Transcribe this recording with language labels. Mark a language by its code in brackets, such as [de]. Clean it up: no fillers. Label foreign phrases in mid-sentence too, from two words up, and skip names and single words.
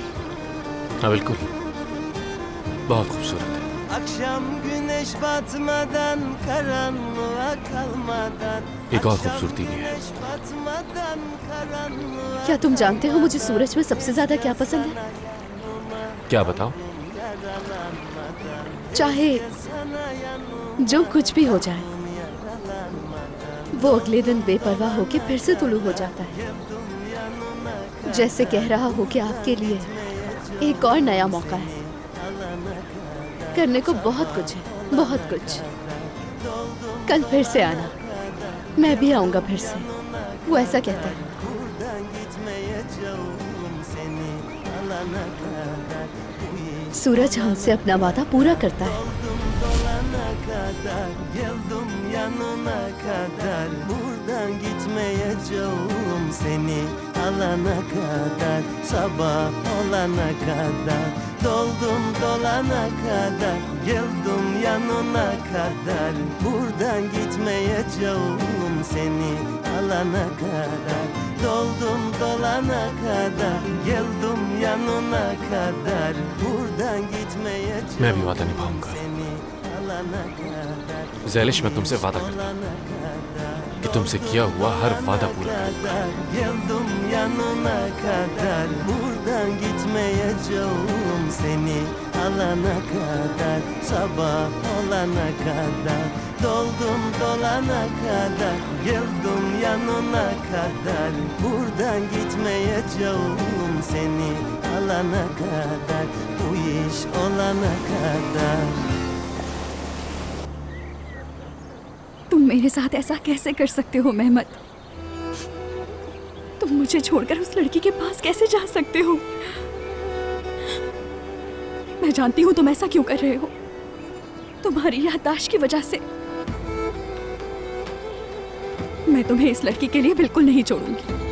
[hi] हाँ बिल्कुल, बहुत खूबसूरत है। [tr] Akşam güneş batmadan, karanlığa kalmadan. [hi] एक और खूबसूरती भी है। [tr] Güneş batmadan, karanlığa. [hi] क्या तुम जानते हो मुझे सूरज में सबसे ज्यादा क्या पसंद है? क्या बताओ? चाहे जो कुछ भी हो जाए, वो अगले दिन बेपरवाह होके फिर से तुलू हो जाता है, जैसे कह रहा हो कि आपके लिए एक और नया मौका है। करने को बहुत कुछ है, बहुत कुछ। कल फिर से आना, मैं भी आऊंगा फिर से। वो ऐसा कहता है। सूरज हमसे अपना वादा पूरा करता है। [tr] Geldim yanına kadar, buradan gitmeyeceğim seni alana kadar, sabah olana kadar. Doldum dolana kadar, geldim yanına kadar. Buradan gitmeyeceğim seni alana kadar. Doldum dolana kadar, geldim yanına kadar. Buradan gitmeyeceğim [hi] मैं भी वादा निभाऊंगा। [tr] seni alana kadar. [hi] ज़ैलिश, मैं तुमसे वादा करता हूँ कि तुमसे किया हुआ हर वादा पूरा करूंगा। [tr] Geldim yanına kadar, buradan gitmeyeceğim seni alana kadar, sabah olana kadar. Doldum dolana kadar, geldim yanına kadar. Buradan gitmeyeceğim seni alana kadar, bu iş olana kadar. [hi] तुम मेरे साथ ऐसा कैसे कर सकते हो मेहमत? तुम मुझे छोड़कर उस लड़की के पास कैसे जा सकते हो? मैं जानती हूँ तुम ऐसा क्यों कर रहे हो। तुम्हारी याददाश्त की वजह से मैं तुम्हें इस लड़की के लिए बिल्कुल नहीं छोड़ूंगी।